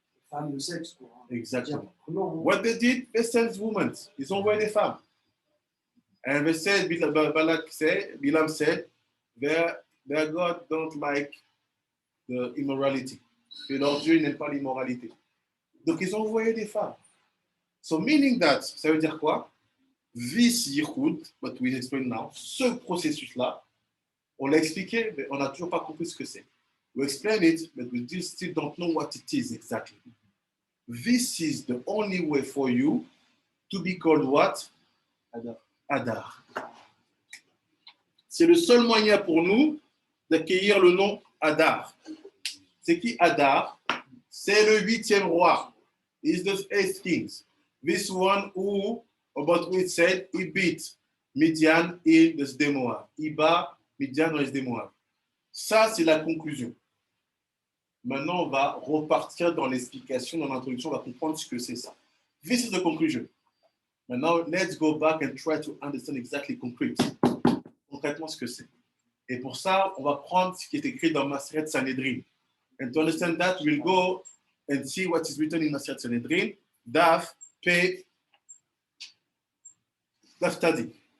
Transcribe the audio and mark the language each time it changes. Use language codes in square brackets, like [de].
[fr] Femmes de sexe, quoi. Exactement. [en] What they did, they sent women. [fr] Ils ont envoyé des femmes. [en] And they said, Bilam said, their God don't like the immorality. [fr] Que leur Dieu n'aime pas l'immoralité. Donc, ils ont envoyé des femmes. [en] So, meaning that, [fr] ça veut dire quoi? [en] This yichud, what we explain now, [fr] ce processus-là, on l'a expliqué, mais on n'a toujours pas compris ce que c'est. [en] We explain it, but we still don't know what it is exactly. This is the only way for you to be called what? Adar. [fr] C'est le seul moyen pour nous d'accueillir le nom Adar. C'est qui Adar? C'est le 8e roi. [en] He's the 8th king. This one who, about who it said, he beat Midian et the Sdemoab. [fr] Il bat Midian et Sdemoab. Ça, c'est la conclusion. Maintenant, on va repartir dans l'explication, dans l'introduction, on va comprendre ce que c'est ça. [en] This is the conclusion. [fr] Maintenant, [en] let's go back and try to understand exactly [fr] concrètement ce que c'est. Et pour ça, on va prendre ce qui est écrit dans Maseret Sanhedrin. [en] And to understand that, we'll go and see what is written in Maseret Sanhedrin, Daf Tadi.